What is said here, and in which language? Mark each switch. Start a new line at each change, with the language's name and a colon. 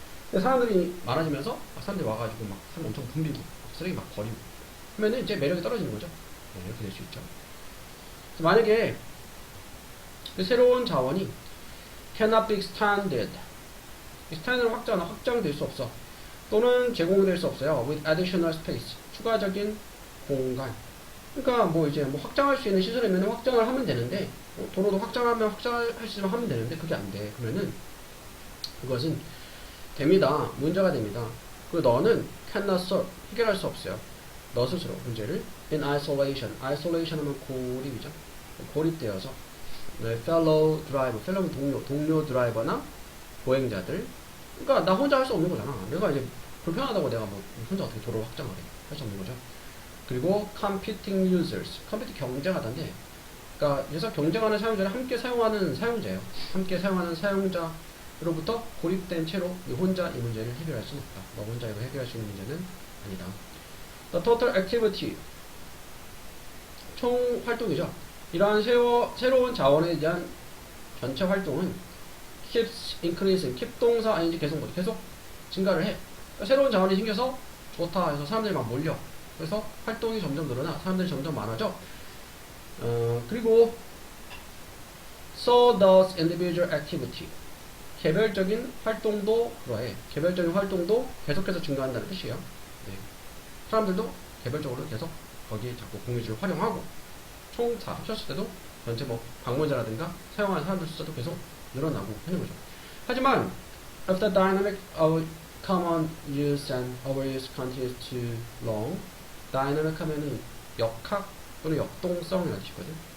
Korean: 근데 사람들이 많아지면서 사람들이 와가지고 막 사람 엄청 붐비고 쓰레기 막 버리고 그러면은 이제 매력이 떨어지는 거죠. 네, 이렇게 될 수 있죠. 만약에 그 새로운 자원이
English: cannot be expanded
Korean: expand을 확장될 수 없어. 또는 제공될 수 없어요. with additional space 추가적인 공간. 그러니까 뭐 이제 뭐 확장할 수 있는 시설이면 확장을 하면 되는데 도로도 확장할 수 있으면 하면 되는데 그게 안 돼. 그러면은 그것은 됩니다. 문제가 됩니다. 그 너는 cannot solve 해결할 수 없어요. 너 스스로 문제를 in isolation 하면 고립이죠. 고립되어서 너의 fellow fellow는 동료 드라이버나 보행자들. 그러니까 나 혼자 할 수 없는 거잖아. 내가 이제 불편하다고 내가 뭐 혼자 어떻게 도로 확장을 할 수 없는 거죠. 그리고 competing users 경쟁하다인데 그러니까 여기서 경쟁하는 사용자를 함께 사용하는 사용자예요. 함께 사용하는 사용자로부터 고립된 채로 혼자 이 문제를 해결할 수는 없다. 너 혼자 이거 해결할 수 있는 문제는 아니다. The total activity 총 활동이죠. 이러한 새로운 자원에 대한 전체 활동은 keeps increasing keep 동사 아닌지 계속 증가를 해. 그러니까 새로운 자원이 생겨서 좋다 해서 사람들이 막 몰려. 그래서 활동이 점점 늘어나 사람들이 점점 많아져. 그리고
English: so does individual activity
Korean: 개별적인 활동도 그러해. 개별적인 활동도 계속해서 증가한다는 뜻이에요. 네. 사람들도 개별적으로 계속 거기에 자꾸 공유지를 활용하고 총 다 합쳤을 때도 전체 뭐 방문자라든가 사용하는 사람들 숫자도 계속 늘어나고 하는 거죠.
English: 하지만 if the dynamic of common use and overuse continues too long dynamic
Korean: 하면은 역학 또는 역동성이라는 뜻이거든.